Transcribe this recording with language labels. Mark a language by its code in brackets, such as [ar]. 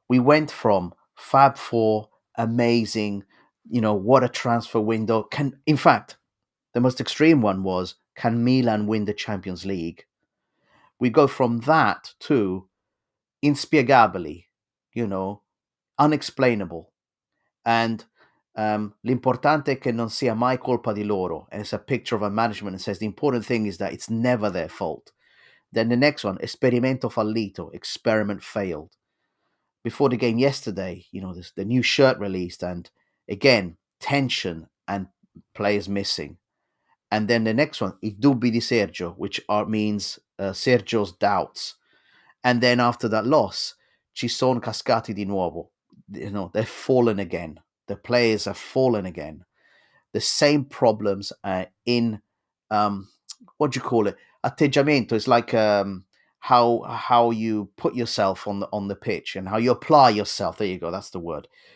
[en] We went from Fab Four, amazing, what a transfer window. In fact, the most extreme one was, can Milan win the Champions League? We go from that to [it] inspiegabili, [en] unexplainable. And [it] l'importante è che non sia mai colpa di loro. [en] And it's a picture of a management and says the important thing is that it's never their fault. Then the next one, [it] esperimento fallito, [en] experiment failed. Before the game yesterday, the new shirt released, and again, tension and players missing. And then the next one, [it] I dubbi di Sergio, [en] which means Sergio's doubts. And then after that loss, [it] ci sono cascati di nuovo. [en] They've fallen again. The players have fallen again. The same problems in, what do you call it? Atteggiamento is like how you put yourself on the pitch and how you apply yourself. There you go. That's the word.